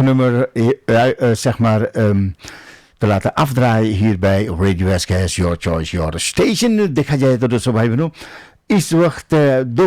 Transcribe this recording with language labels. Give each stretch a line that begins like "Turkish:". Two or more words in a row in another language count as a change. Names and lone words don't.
Dutch: nummer zeg maar te laten afdraaien hier bij Radio SKS
English: Your Choice Your Station
Hindi: देखा जाए तो दोस्तों भाई बहनों इस वक्त 2